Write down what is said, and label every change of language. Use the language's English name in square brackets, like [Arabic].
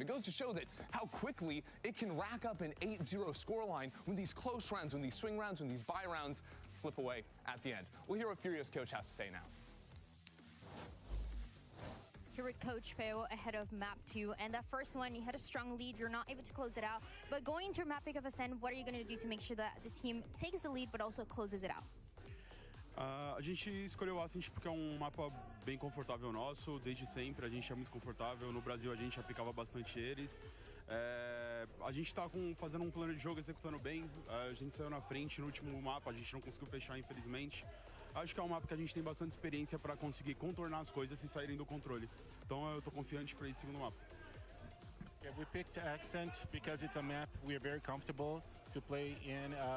[English] It goes to show that how quickly it can rack up an 8-0 scoreline when these close rounds, when these swing rounds, when these bye rounds slip away at the end. We'll hear what Furia's coach has to say now. Here with Coach Feo ahead of map 2, and that first one, you had a strong lead, you're not able to close it out, but going into map pick of Ascend, what are you going to do to make sure that the team takes the lead but also closes it out? [Portuguese] A gente escolheu o Ascent porque é mapa bem confortável nosso, desde sempre a gente é muito confortável, no Brasil a gente aplicava bastante eles. A gente está fazendo plano de jogo, executando bem, a gente saiu na frente no último mapa, a gente não conseguiu fechar infelizmente. Acho que é mapa que a gente tem bastante experiência para conseguir contornar as coisas e saírem do controle. Então eu tô confiante para esse segundo mapa. [English] Yeah, we picked Accent because it's a map we are very comfortable to play in.